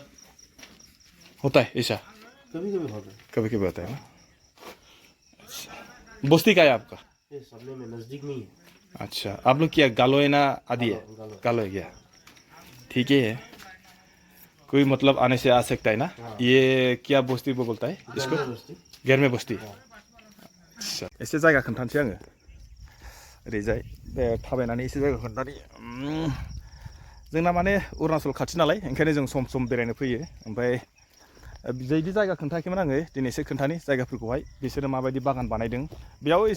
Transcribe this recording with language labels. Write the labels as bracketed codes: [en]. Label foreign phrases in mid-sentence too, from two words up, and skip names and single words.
[hi] होता है ऐसा कभी होता है ना अच्छा बस्ती का है आपका ये सामने में नजदीक में ही है अच्छा आप लोग क्या गालो है ना आदि है गालो है क्या ठीक है कोई मतलब आने से आ सकता है ना ये क्या बस्ती वो बोलता है इसको गेरमे बस्ती अच्छा [brx] एसे जायगा खोन्थानोसै आङो ओरैजाय बे थाबायनानै एसे जायगा खोन्थानि जोंना माने अरुणाचल खाथि नालाय ओंखायनो जों सम सम बेरायनो फैयो ओमफ्राय बिदि जायगा खोन्थायाखैमोन आङो दिनै एसे खोन्थानि जायगाफोरखौहाय बिसोरो माबायदि बागान बानायदों बेयाव एसे